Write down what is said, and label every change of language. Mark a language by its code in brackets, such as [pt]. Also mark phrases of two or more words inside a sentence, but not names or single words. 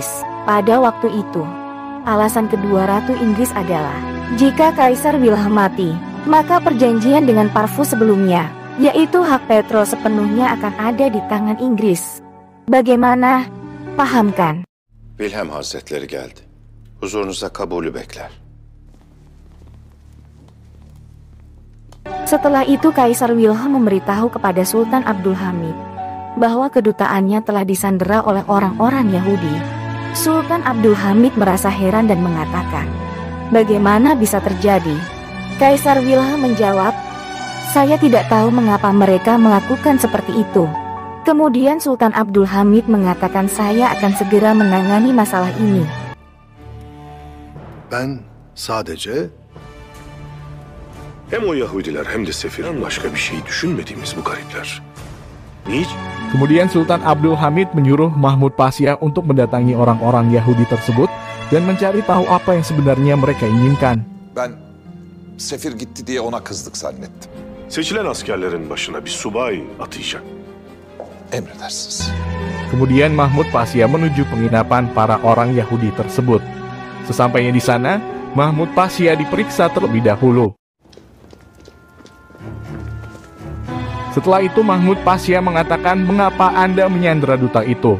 [id] Pada waktu itu, alasan kedua Ratu Inggris adalah jika Kaisar Wilhelm mati, maka perjanjian dengan Parvus sebelumnya, yaitu hak petrol sepenuhnya akan ada di tangan Inggris. Bagaimana? Paham kan? [tr] Wilhelm Hazretleri geldi. Huzurunuzda kabulü bekler. [id] Setelah itu Kaisar Wilhelm memberitahu kepada Sultan Abdul Hamid bahwa kedutaannya telah disandera oleh orang-orang Yahudi. Sultan Abdul Hamid merasa heran dan mengatakan, "Bagaimana bisa terjadi?" Kaisar Wilhelm menjawab, "Saya tidak tahu mengapa mereka melakukan seperti itu." Kemudian Sultan Abdul Hamid mengatakan, "Saya akan segera menangani masalah ini." [tr] Ben sadece Hem o Yahudiler hem de sefirden başka bir şey düşünmediğimiz bu garipler. Niçin? [id] Kemudian Sultan Abdul Hamid menyuruh Mahmud Pasya untuk mendatangi orang-orang Yahudi tersebut dan mencari tahu apa yang sebenarnya mereka inginkan. [tr] Ben sefir gitti diye ona kızdık zannettim. Seçilen askerlerin başına bir subay atayacak. Emredersiniz. [id] Kemudian Mahmud Pasya menuju penginapan para orang Yahudi tersebut. Sesampainya di sana, Mahmud Pasya diperiksa terlebih dahulu. Setelah itu Mahmud Pasya mengatakan, "Mengapa Anda menyandera duta itu?